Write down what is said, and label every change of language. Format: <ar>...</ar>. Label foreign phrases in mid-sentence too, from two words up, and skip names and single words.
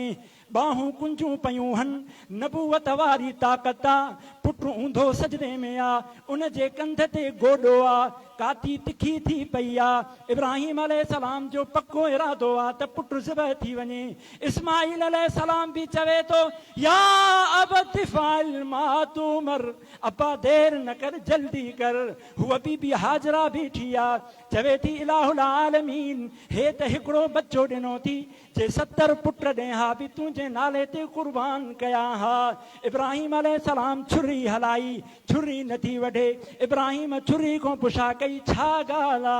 <sd>बाहूं कुंजूं पयूं हन, नबूवत वारी ताक़त आहे। पुटु ऊंधो सजदे में आहे, उन जे कंध ते गोॾो आहे, काती तिखी थी पई आहे। इब्राहीम अलैहिस्सलाम जो पक्को इरादो आहे त पुटु ज़िबह थी वञे। इस्माईल अलैहिस्सलाम भी चवे थो</sd> <ar>يا أبت افعل ما تؤمر,</ar> <sd>अब्बा देर न कर जल्दी कर। हुअ बीबी हाजरा बीठी आहे, चवे थी इलाहुल आलमीन हे त हिकिड़ो बच्चो ॾिनो थी, जे 70 पुट ॾेहा बि तुंहिंजे नाले ते क़ुर्बान कया हा। इब्राहीम अलैहिस्सलाम छुरी हलाई, छुरी नथी वढे। इब्राहीम छुरी खां पुछा कई छा ॻाल्हि आहे?</sd>